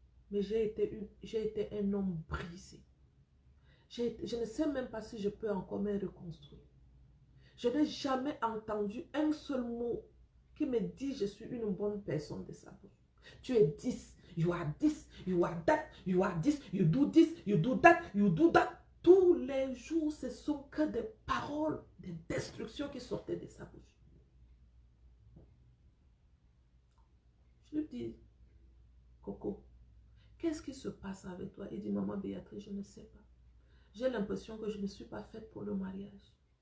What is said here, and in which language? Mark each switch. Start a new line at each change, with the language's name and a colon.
French: Mais j'ai été un homme brisé. Je ne sais même pas si je peux encore me reconstruire. Je n'ai jamais entendu un seul mot qui me dit je suis une bonne personne de sa bouche. Tu es 10.
English: You are this, you are that, you are this, you do this, you do that, you do that.
French: Tous les jours, ce sont que des paroles de destruction qui sortaient de sa bouche. Je lui dis, Coco, qu'est-ce qui se passe avec toi? Il dit, maman Béatrice, je ne sais pas. J'ai l'impression que je ne suis pas faite pour le mariage.